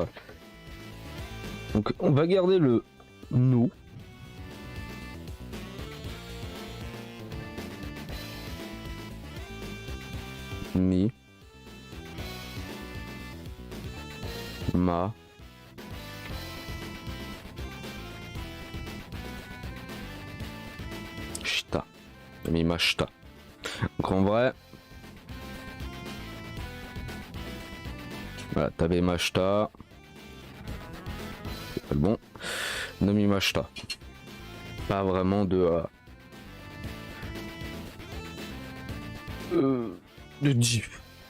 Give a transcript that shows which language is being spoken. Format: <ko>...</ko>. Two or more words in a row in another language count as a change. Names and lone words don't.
<fr>Donc on va garder le nous.</fr> <ja>Mi. Ma. Shita. みました.</ja> <fr>Donc en vrai... Voilà, t'avais Mashta. C'est pas le bon.</fr> <ja>のみました.</ja> <fr>Pas vraiment de diff.</fr>